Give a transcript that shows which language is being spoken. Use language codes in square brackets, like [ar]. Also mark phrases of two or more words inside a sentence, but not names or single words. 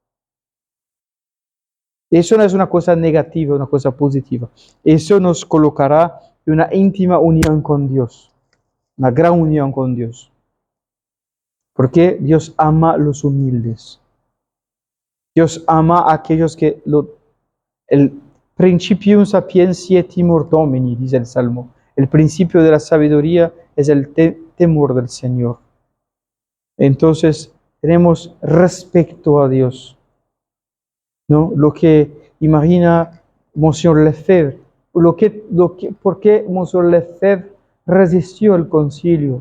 [es] Eso no es una cosa negativa, una cosa positiva. Eso nos colocará en una íntima unión con Dios, una gran unión con Dios. Porque Dios ama a los humildes. Dios ama a aquellos que el [la] principium sapientiae timor Domini, [es] dice el Salmo. El principio de la sabiduría es el temor del Señor. Entonces, tenemos respeto a Dios, ¿no? Lo que imagina Monsieur Lefebvre, ¿por qué Monsieur Lefebvre resistió al concilio?